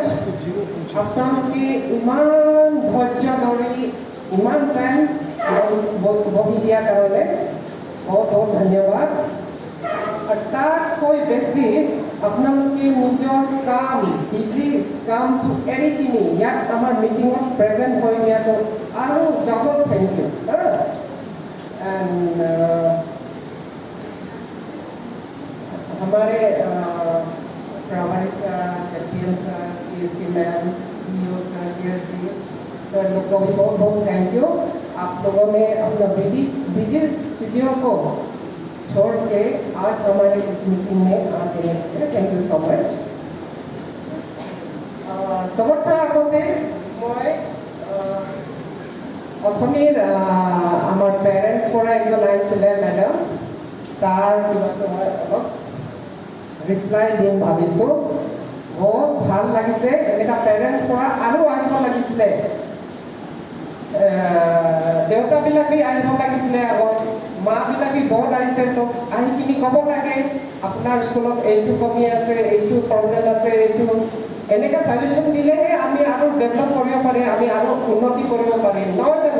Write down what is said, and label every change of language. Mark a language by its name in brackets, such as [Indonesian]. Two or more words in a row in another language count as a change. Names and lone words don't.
[Assamese] আপোনালোকে ইমান ধৈৰ্য ধৰি ইমান টাইম বহি দিয়াৰ কাৰণে বহুত ধন্যবাদ। আৰু তাতকৈ বেছি আপোনালোকে নিজৰ কাম বিজি কামটো এৰি কিনি ইয়াত আমাৰ মিটিঙত প্ৰেজেণ্ট হৈ দিয়াটো আৰু [English] double thank you. [Hindi] एंड हमारे प्रभारी सर, चैंपियन सर, पीएससी मैम, ईओ सर, सीएससी सर लोग को भी बहुत बहुत [English] thank you. [Hindi] आप लोगों ने अपना [English] busy schedule [Hindi] को छोड़ के आज हमारे इस मीटिंग में आते हैं, [English] thank you so much. [Assamese] सबत পৰা আগতে মই অথনিৰ আমাৰ পেৰেণ্টছ পৰা এজন আহিছিলে মেডাম, তাৰ কিবাটো মই অলপ ৰিপ্লাই দিম ভাবিছোঁ। বহুত ভাল লাগিছে, এনেকুৱা পেৰেণ্টছ পৰা আৰু আহিব লাগিছিলে, দেউতাবিলাকে আহিব লাগিছিলে, আগত মাবিলাকে বহুত আহিছে, চব আহি কিনি ক'ব লাগে আপোনাৰ স্কুলত এইটো কমি আছে, এইটো প্ৰব্লেম আছে, এইটো এনেকৈ ছাজেশ্যন দিলেহে আমি আৰু ডেভেলপ কৰিব পাৰিম, আমি আৰু উন্নতি কৰিব পাৰিম, নহয় জানো?